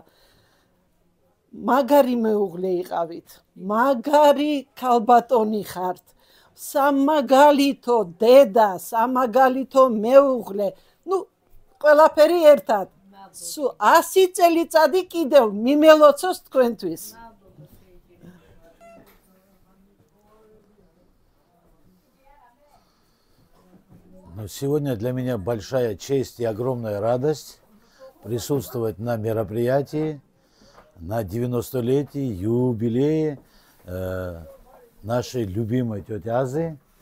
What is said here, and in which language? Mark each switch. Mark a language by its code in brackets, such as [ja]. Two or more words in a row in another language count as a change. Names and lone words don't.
[ka] მაგარი მეუღლე იყავით, მაგარი ქალბატონი ხართ, სამაგალითო დედა, სამაგალითო მეუღლე, ყველაფერი ერთად. 100 წელიწადი კიდევ მიმელოცოს თქვენთვის. [ru] Сегодня для меня большая честь и огромная радость присутствовать на мероприятии, на 90-летии, юбилее нашей любимой тети Азы.